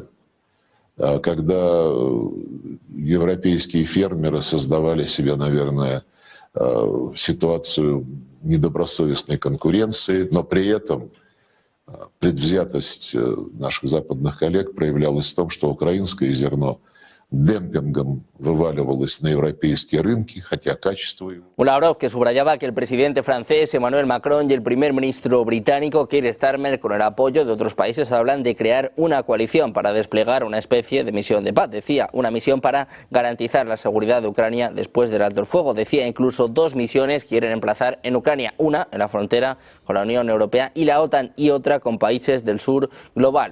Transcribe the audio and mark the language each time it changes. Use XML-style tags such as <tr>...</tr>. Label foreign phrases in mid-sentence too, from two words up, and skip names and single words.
<ru>Когда европейские фермеры создавали себе, наверное, ситуацию недобросовестной конкуренции, но при этом предвзятость наших западных коллег проявлялась в том, что украинское зерно демпингом вываливалось на европейские рынки, хотя качество его...</ru> <es>Un Lavrov que subrayaba que el presidente francés Emmanuel Macron y el primer ministro británico Keir Starmer, con el apoyo de otros países, hablan de crear una coalición para desplegar una especie de misión de paz. Decía, una misión para garantizar la seguridad de Ucrania después del alto el fuego. Decía, incluso dos misiones quieren emplazar en Ucrania, una en la frontera con la Unión Europea y la OTAN, y otra con países del sur global.</es>